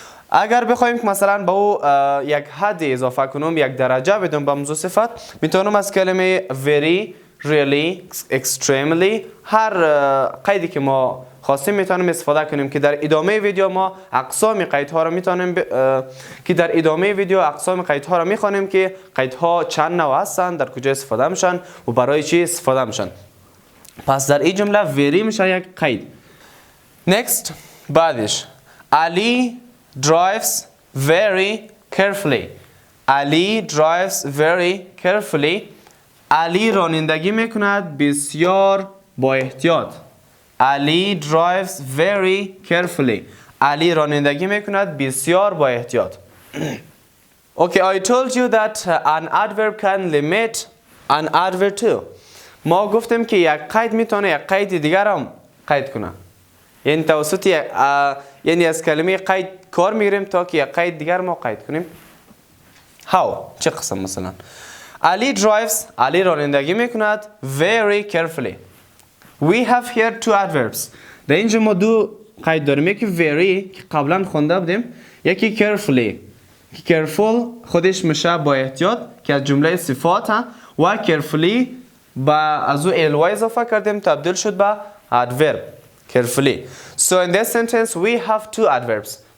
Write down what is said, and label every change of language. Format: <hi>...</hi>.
<fa>اگر بخوایم که مثلا با او یک حد اضافه کنم یک درجه بدم به موضوع صفت میتونم از کلمه very, really, extremely هر قیدی که ما خواستیم میتونیم استفاده کنیم که در ادامه ویدیو ما اقسام قیدها را میتونیم که در ادامه ویدیو اقسام قیدها را میخوانیم که قیدها چند نوع هستند در کجا استفاده میشن و برای چی استفاده میشن. پس در این جمله very میشه یک قید.</fa> <en>Next</en> <fa>بعدش</fa> <en>Ali drives very carefully. Ali drives very carefully.</en> <fa>علی رانندگی میکند بسیار با احتیاط.</fa> <en>Ali drives very carefully.</en> <fa>علی رانندگی میکند بسیار با احتیاط.</fa> <en>Okay, I told you that an adverb can limit an adverb too.</en> <fa>ما گفتیم که یک قید میتونه یک قید دیگر هم قید کنه. یعنی توسط یعنی از کلمه قید کار میگیریم تا که یک قید دیگر ما قید کنیم.</fa> <en>How؟</en> <fa>چه قسم مثلا؟ علی</fa> <en>drives.</en> <fa>علی رانندگی میکند</fa> <en>very carefully. We have here two adverbs.</en> <fa>در اینجا ما دو قید داریم. یکی very که قبلا خونده بودیم. یکی carefully. careful خودش میشه با احتیاط که از جمله صفات ها و carefully با از او ly اضافه کردیم تبدیل شد به adverb. carefully.</fa> <en>So in this sentence we have two adverbs.</en>